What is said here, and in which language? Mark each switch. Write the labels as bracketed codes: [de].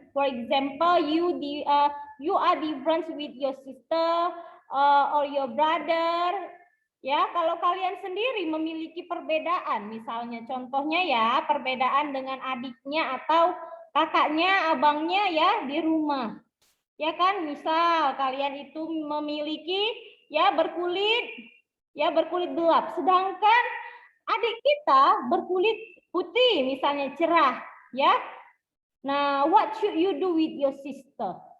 [en] For example, you are different with your sister or your brother. [id] Ya, kalau kalian sendiri memiliki perbedaan, misalnya contohnya ya perbedaan dengan adiknya atau kakaknya, abangnya ya di rumah. Ya kan, misal kalian itu memiliki ya berkulit gelap, sedangkan adik kita berkulit putih, misalnya cerah, ya. [en] Nah, what should you do with your sister?